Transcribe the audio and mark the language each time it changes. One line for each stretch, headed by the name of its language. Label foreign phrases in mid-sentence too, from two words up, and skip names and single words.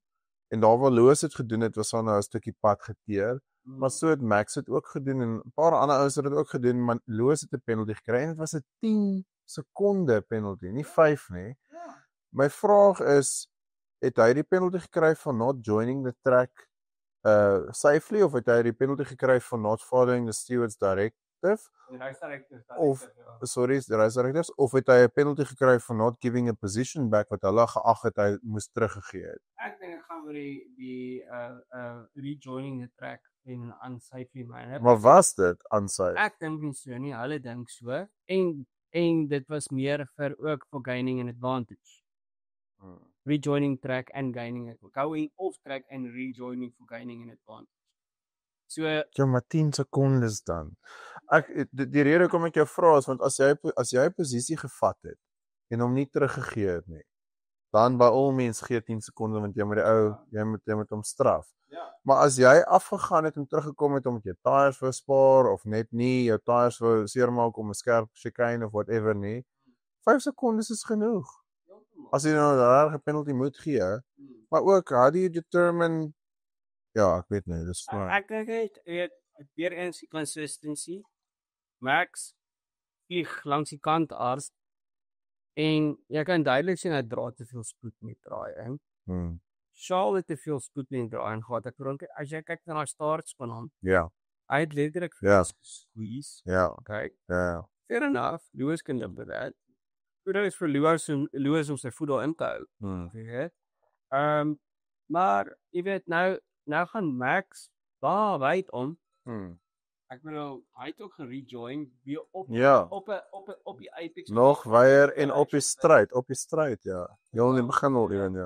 Afrikaans: En daar waar Loos het gedoen het, was daar nou 'n stukkie pad geteer. Maar so het Max het ook gedoen en 'n paar ander ouens het dit ook gedoen, maar Loos het 'n penalty gekry en dit was 'n 10 sekonde penalty, nie 5 nie. Ja. My vraag is, het hy die penalty gekry
English: for not joining the track safely
Afrikaans: of het hy die penalty gekry
English: for not following the steward's directive?
Afrikaans: Of sorry,
English: the race directives,
Afrikaans: of het hy 'n penalty gekry
English: for not giving a position back
Afrikaans: wat hulle geag het hy moes teruggegee het? Ek dink ek gaan oor die
English: rejoining the track
Afrikaans: in 'n
English: unsafely manner.
Afrikaans: Maar was dit unsafe? Ek dink nie so nie, hulle dink so. En dit was meer vir ook
English: for gaining an advantage. Rejoining track and gaining it. Going off track and rejoining for gaining an advantage.
Afrikaans: So Ja, maar 10 sekondes dan. Die rede hoekom ek jou vra is want as jy 'n posisie gevat het en hom nie teruggegee het nie, dan by al mens gee 10 sekondes want jy moet hom straf. ja. Maar as jy afgegaan het en teruggekom het omdat jy tyres wou spaar of net nie jou tyres wou seermaak om 'n skerp chicane of whatever nie, 5 sekondes is genoeg. As jy nou 'n regte penalty moet gee, maar ook
English: how do you determine
Afrikaans: ja, ek weet nie, dis Ek dink dit weer eens die consistency. Max vlieg langs die kant aars en jy kan duidelik sien hy dra te veel spoed met draai, hè. Charles het te veel spoed met draai en gehad. Ek dink as jy kyk na daai starts van hom, Ja. Hy het letterlik Ja. gesqueeze. Ja, Okay. ja.
English: Fair enough. Lewis can live with that.
Afrikaans: Kudos vir Lewis om sy voet daarin te hou. Jy weet. Maar jy weet nou gaan Max daar wyd om. Ek bedoel, hy het ook gerejoin weer op Ja. op die Apex. Nog weier en op die stryd, ja. Heel in die begin al ewen, ja.